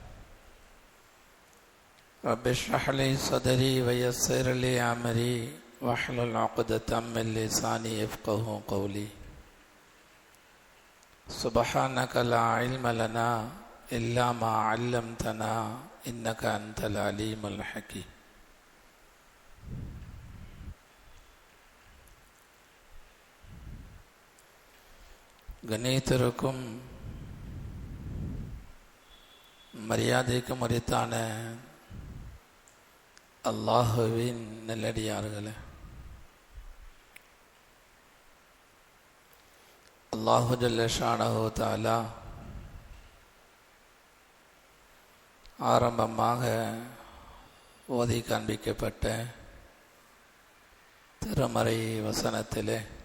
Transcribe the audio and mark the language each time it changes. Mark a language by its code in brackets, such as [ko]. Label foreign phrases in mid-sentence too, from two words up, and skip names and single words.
[ar] رب اشرح لي صدري ويسر لي أمري واحلل عقدة من لساني يفقهوا قولي سبحانك لا علم لنا إلا ما علمتنا إنك أنت العليم الحكيم [ta] கண்ணியத்திற்கும் மரியாதைக்கும் உரித்தான அல்லாஹுவின் நல்லடியார்களே, [ar] الله جل شأنه تعالى [ta] ஆரம்பமாக ஓதி காண்பிக்கப்பட்ட திருமறை வசனத்திலே